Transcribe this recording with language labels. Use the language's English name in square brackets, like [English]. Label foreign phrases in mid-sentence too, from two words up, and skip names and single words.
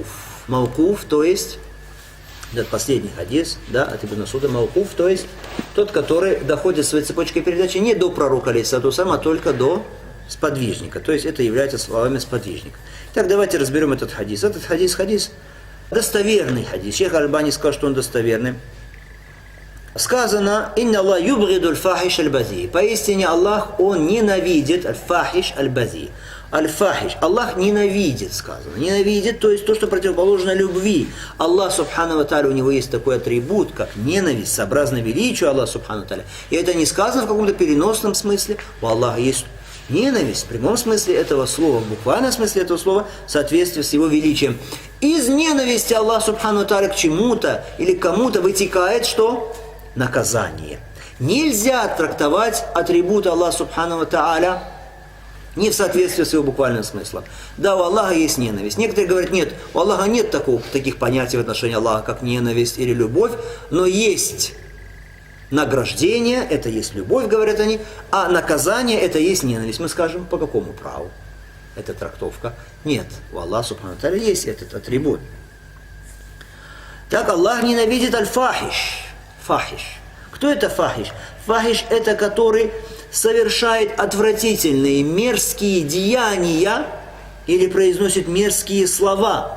[Russian] Маукуф, то есть, этот последний хадис, да, от Ибн Масуда, маукуф, то есть, тот, который доходит своей цепочкой передачи не до пророка, [Arabic] عليه الصلاة والسلام, [Russian] а только до сподвижника. То есть, это является словами сподвижника. Так, давайте разберем этот хадис. Этот хадис достоверный хадис. Шейх Аль-Альбани сказал, что он достоверный. Сказано: [Arabic] «إن الله يبغض الفاحش البذيء». [Russian] Поистине Аллах, Он ненавидит [Arabic] الفاحش البذيء. [Russian] Аль-фахиш. Аллах ненавидит, сказано. Ненавидит, то есть то, что противоположно любви. Аллах, [Arabic] سبحانه وتعالى, [Russian] у него есть такой атрибут, как ненависть, сообразно величию Аллаха, [Arabic] سبحانه وتعالى. [Russian] И это не сказано в каком-то переносном смысле. У Аллаха есть ненависть в прямом смысле этого слова, в буквальном смысле этого слова, в соответствии с его величием. Из ненависти Аллаха, [Arabic] سبحانه وتعالى, [Russian] к чему-то или к кому-то вытекает что? Наказание. Нельзя трактовать атрибут Аллаха, [Arabic] سبحانه وتعالى, [Russian] не в соответствии с его буквальным смыслом. Да, у Аллаха есть ненависть. Некоторые говорят, нет, у Аллаха нет таких понятий в отношении Аллаха, как ненависть или любовь, но есть награждение, это есть любовь, говорят они, а наказание, это есть ненависть. Мы скажем, по какому праву эта трактовка? Нет, у Аллаха, [Arabic] سبحانه وتعالى, [Russian] есть этот атрибут. Так, Аллах ненавидит аль-фахиш. Фахиш. Кто это фахиш? Фахиш – это который совершает отвратительные, мерзкие деяния или произносит мерзкие слова.